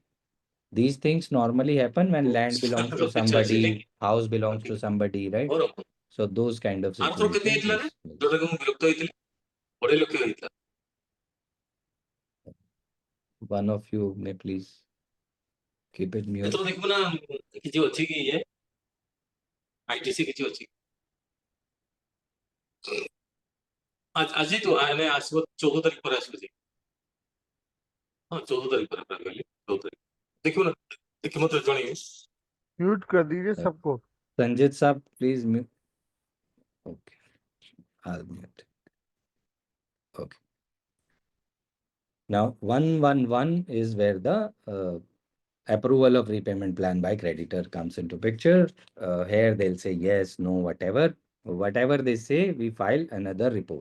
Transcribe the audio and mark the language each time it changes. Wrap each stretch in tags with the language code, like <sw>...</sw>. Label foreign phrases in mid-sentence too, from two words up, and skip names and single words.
<en>These things normally happen when land belongs to somebody, house belongs to somebody, right? So those kind of situations. One of you may please keep it mute.</en> <or>ITC କିଛି ଅଛି ଆଜି ତ ଆମେ ଆସିବ 14 ତାରିଖ ପରେ ଆସିବ ଯେ ହଁ 14 ତାରିଖ ପରେ କହିଲି 14 ତାରିଖ ଦେଖିବ ନା ଦେଖି ମତେ ଜଣେଇବେ</or> <hi>म्यूट कर दीजिए सबको।</hi> <en>Sanjit Saab, please mute. Okay. I'll mute. Okay. Now, 111 is where the approval of repayment plan by creditor comes into picture. Here they'll say yes, no, whatever. Whatever they say, we file another report.</en>